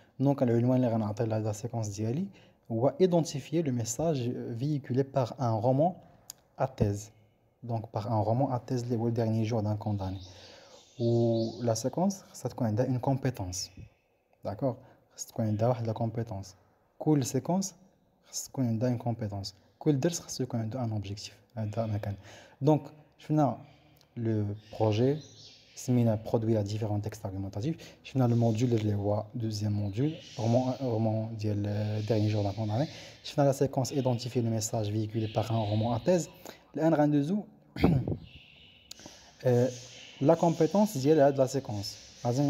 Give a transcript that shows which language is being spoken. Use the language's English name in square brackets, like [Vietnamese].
[Arabic] دونك العنوان اللي غنعطي لهاد [French] la séquence [Arabic] ديالي هو [French] identifier le message véhiculé par un roman à thèse. Donc par un roman à thèse [Arabic] اللي هو [French] dernier jour d'un condamné. و la séquence [Arabic] خصها تكون عندها [French] une compétence. D'accord? [Arabic] خصها تكون عندها واحد la compétence. كل séquence خصها تكون عندها une compétence. كل درس خصو يكون عنده un objectif. هذا مكان. دونك شفنا le projet, سمينا [French] produire différents textes argumentatifs. [Arabic] شفنا [French] le module [Arabic] اللي هو [French] deuxième module roman ديال dernier jour d'avant l'année. [Arabic] شفنا [French] la séquence identifier le message véhiculé par un roman à thèse. [Arabic] الآن غندوزو la compétence ديال هاد la séquence.